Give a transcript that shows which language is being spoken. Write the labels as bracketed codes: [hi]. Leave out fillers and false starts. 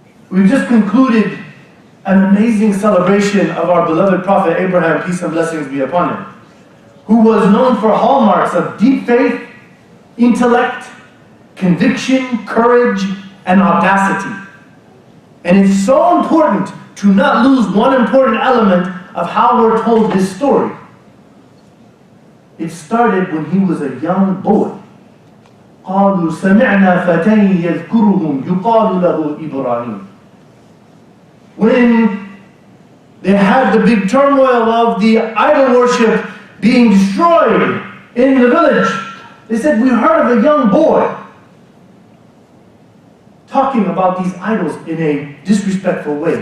[en] We've just concluded an amazing celebration of our beloved Prophet Abraham, peace and blessings be upon him, who was known for hallmarks of deep faith, intellect, conviction, courage, and audacity. And it's so important to not lose one important element of how we're told his story. It started when he was a young boy. [ar] قالوا سمعنا فتى يذكرهم يقال له إبراهيم. [en] When they had the big turmoil of the idol worship being destroyed in the village, they said, we heard of a young boy talking about these idols in a disrespectful way.